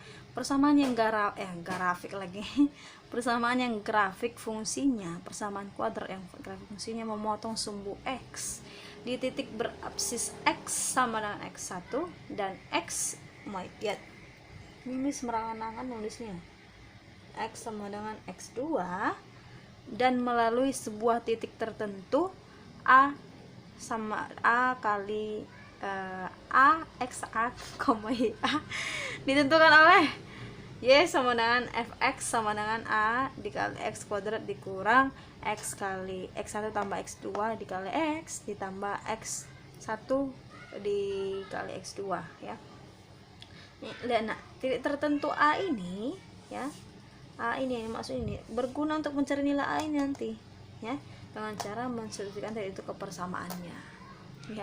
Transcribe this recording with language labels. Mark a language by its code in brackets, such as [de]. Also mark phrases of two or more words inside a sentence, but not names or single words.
[id] Persamaan yang grafik lagi. Persamaan yang grafik fungsinya, persamaan kuadrat yang grafik fungsinya memotong sumbu x di titik berabsis x sama dengan x1 dan x, lihat ini semerangan-angan nulisnya, x sama dengan x2, dan melalui sebuah titik tertentu a sama a kali a xa, y a ditentukan oleh y sama dengan fx sama dengan a dikali x kuadrat dikurang x kali x1 tambah x2 dikali x ditambah x1 dikali x2 ya. Nih, lihat nak, titik tertentu a ini ya, a ini maksud ini berguna untuk mencari nilai a ini nanti ya, dengan cara mensubstitusikan tadi itu ke persamaannya ya.